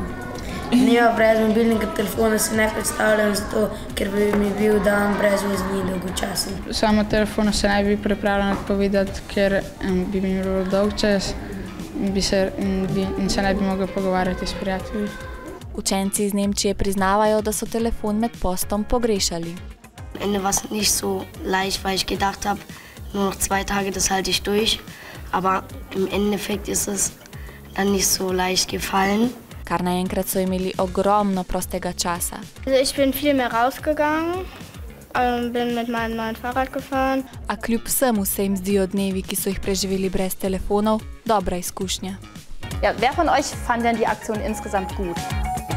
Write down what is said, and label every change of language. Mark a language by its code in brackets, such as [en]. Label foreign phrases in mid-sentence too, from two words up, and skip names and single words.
[sl] Dneva brez mobilnega telefona se ne predstavljam zato, ker bi mi bil dan brez vezi dolgočasen. Samo telefonu se ne bi pripravljena odpovedati, ker bi mi bilo dolgčas in se ne bi mogla pogovarjati s prijatelji. Učenci iz Nemčije priznavajo, da so telefon med postom pogrešali. [de] Am Ende war es nicht so leicht, weil ich gedacht habe, nur noch 2 Tage, das halte ich durch. Aber im Endeffekt ist es dann nicht so leicht gefallen. [sl] Kar naenkrat so imeli ogromno prostega časa. [de] Ich bin viel mehr rausgegangen, bin mit meinem neuen Fahrrad gefahren. [sl] A kljub vsemu se jim zdijo dnevi, ki so jih preživeli brez telefonov, dobra izkušnja. [de] Ja, wer von euch fand denn die Aktion insgesamt gut?